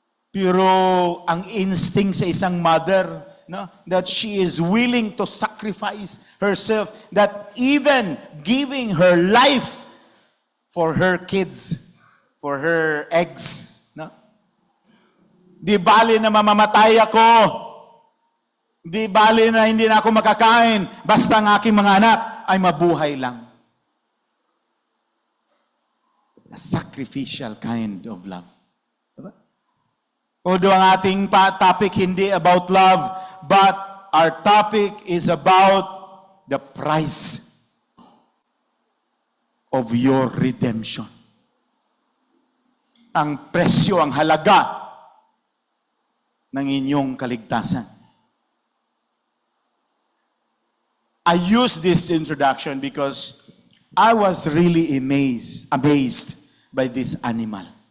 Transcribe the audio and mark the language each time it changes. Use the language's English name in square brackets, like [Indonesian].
[Filipino] Pero ang instinct sa isang mother, no, [English] that she is willing to sacrifice herself, that even giving her life for her kids, for her eggs. No? [Filipino] Di bali na mamamatay ako. Di bali na hindi na ako makakain, basta ang aking mga anak ay mabuhay lang. [English] A sacrificial kind of love. [Filipino] Diba? [English] Although [Filipino] ang ating topic hindi [English] about love, but our topic is about the price of your redemption. [Filipino] Ang presyo, ang halaga ng inyong kaligtasan. [English] I use this introduction because I was really amazed by this animal.